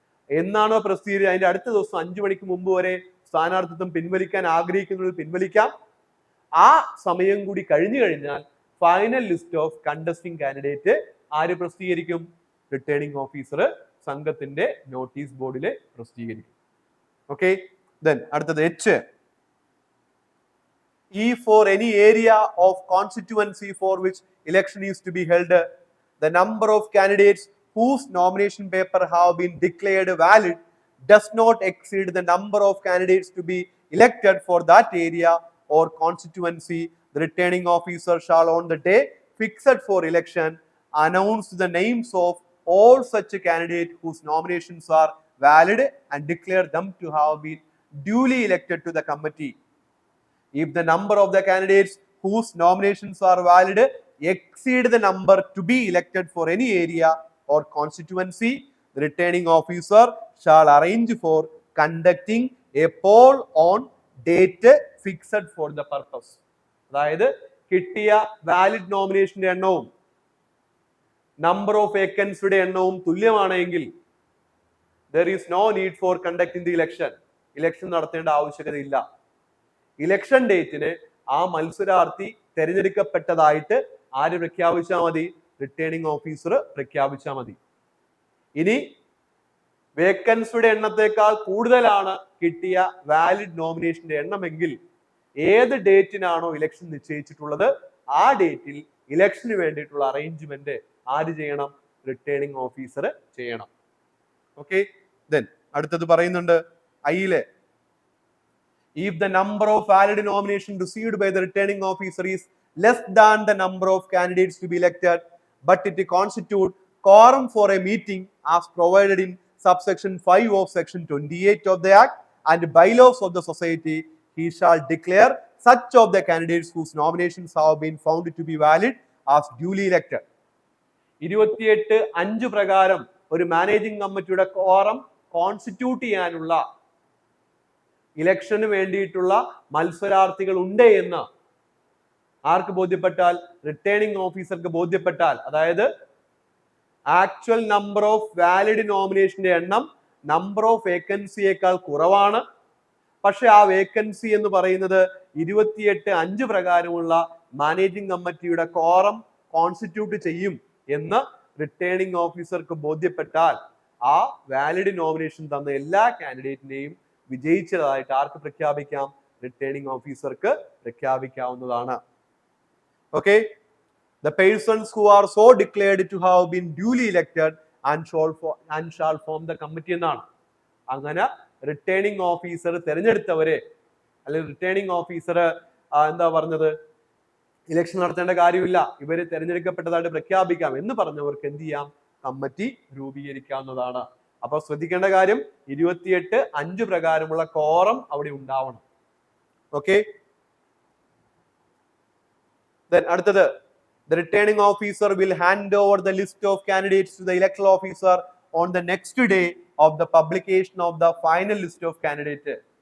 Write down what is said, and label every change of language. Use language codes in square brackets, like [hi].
[ml] എന്നാണോ പ്രസിദ്ധീകരിച്ചത് അതിന്റെ അടുത്ത ദിവസം 5 മണിക്ക് മുമ്പ് വരെ സ്ഥാനാർത്ഥിത്വം പിൻവലിക്കാൻ ആഗ്രഹിക്കുന്നതിൽ പിൻവലിക്കാം. ആ സമയം കൂടി കഴിഞ്ഞു കഴിഞ്ഞാൽ final list of contesting candidate ആര് പ്രസിദ്ധീകരിക്കും? റിട്ടേണിംഗ് ഓഫീസർ സംഘത്തിന്റെ നോട്ടീസ് ബോർഡിൽ പ്രസിദ്ധീകരിക്കും. ഓക്കെ. ദെൻ അടുത്തത് H. [en] E for any area of constituency for which election is to be held, the number of candidates whose nomination paper have been declared valid does not exceed the number of candidates to be elected for that area or constituency. The returning officer shall on the day fixed for election announce the names of all such candidates whose nominations are valid and declare them to have been duly elected to the committee. If the number of the candidates whose nominations are valid exceed the number to be elected for any area or constituency, the returning officer shall arrange for conducting a poll on date fixed for the purpose. [ml] അതായത് കിട്ടിയ valid നോമിനേഷന്റെ എണ്ണവും number of വേക്കൻസിയുടെ എണ്ണവും തുല്യമാണെങ്കിൽ [en] there is no need for conducting the election. [ml] Election നടത്തേണ്ട ആവശ്യകതയില്ല. Election ഡേറ്റിന് ആ മത്സരാർത്ഥി തെരഞ്ഞെടുക്കപ്പെട്ടതായിട്ട് ആര് പ്രഖ്യാപിച്ചാൽ മതി? റിട്ടേണിംഗ് ഓഫീസർ പ്രഖ്യാപിച്ചാൽ മതി. ഇനി വേക്കൻസിയുടെ എണ്ണത്തെക്കാൾ കൂടുതലാണ് കിട്ടിയ വാലിഡ് നോമിനേഷന്റെ എണ്ണമെങ്കിൽ ഏത് ഡേറ്റിനാണോ ഇലക്ഷൻ നിശ്ചയിച്ചിട്ടുള്ളത് ആ ഡേറ്റിൽ ഇലക്ഷന് വേണ്ടിയിട്ടുള്ള അറേഞ്ച്മെന്റ് ആര് ചെയ്യണം? റിട്ടേണിംഗ് ഓഫീസർ ചെയ്യണം. ഓക്കെ. ദെൻ അടുത്തത് പറയുന്നുണ്ട് ഐയിലെ, [en] if the number of valid nominations received by the returning officer is less than the number of candidates to be elected, but it constitutes quorum for a meeting as provided in subsection 5 of section 28 of the Act and bylaws of the society, he shall declare such of the candidates whose nominations have been found to be valid as duly elected. [ml] 28(5) പ്രകാരം ഒരു managing കമ്മിറ്റിയുടെ quorum constitute ചെയ്യാനുള്ള ഇലക്ഷന് വേണ്ടിയിട്ടുള്ള മത്സരാർത്ഥികൾ ഉണ്ട് എന്ന് ആർക്ക് ബോധ്യപ്പെട്ടാൽ? Returning ഓഫീസർക്ക് ബോധ്യപ്പെട്ടാൽ, അതായത് ആക്ച്വൽ നമ്പർ ഓഫ് വാലിഡ് നോമിനേഷന്റെ എണ്ണം നമ്പർ ഓഫ് വേക്കൻസിയേക്കാൾ കുറവാണ്, പക്ഷെ ആ വേക്കൻസി എന്ന് പറയുന്നത് 28(5) പ്രകാരമുള്ള മാനേജിംഗ് കമ്മിറ്റിയുടെ കോറം കോൺസ്റ്റിറ്റ്യൂട്ട് ചെയ്യും എന്ന് റിട്ടേണിംഗ് ഓഫീസർക്ക് ബോധ്യപ്പെട്ടാൽ ആ വാലിഡ് നോമിനേഷൻ തന്ന എല്ലാ കാൻഡിഡേറ്റിനെയും വിജയിച്ചതായിട്ട് ആർക്ക് പ്രഖ്യാപിക്കാം? റിട്ടേണിംഗ് ഓഫീസർക്ക് പ്രഖ്യാപിക്കാവുന്നതാണ്. Okay. [en] The persons who are so declared to have been duly elected and shall form the committee [ml] എന്നാണ്. അങ്ങനെ റിട്ടേണിംഗ് ഓഫീസർ തെരഞ്ഞെടുത്തവരെ, അല്ലെങ്കിൽ റിട്ടേണിംഗ് ഓഫീസർ എന്താ പറഞ്ഞത്? ഇലക്ഷൻ നടത്തേണ്ട കാര്യമില്ല, ഇവര് തെരഞ്ഞെടുക്കപ്പെട്ടതായിട്ട് പ്രഖ്യാപിക്കാം എന്ന് പറഞ്ഞവർക്ക് എന്ത് ചെയ്യാം? കമ്മിറ്റി രൂപീകരിക്കാവുന്നതാണ്. അപ്പൊ ശ്രദ്ധിക്കേണ്ട കാര്യം 28(5) പ്രകാരമുള്ള കോറം അവിടെ ഉണ്ടാവണം. ഓക്കെ. [en] Then [ml] അടുത്തത്, [en] the returning officer will hand over the list of candidates to the electoral officer on the next day of the publication of the final list of candidate.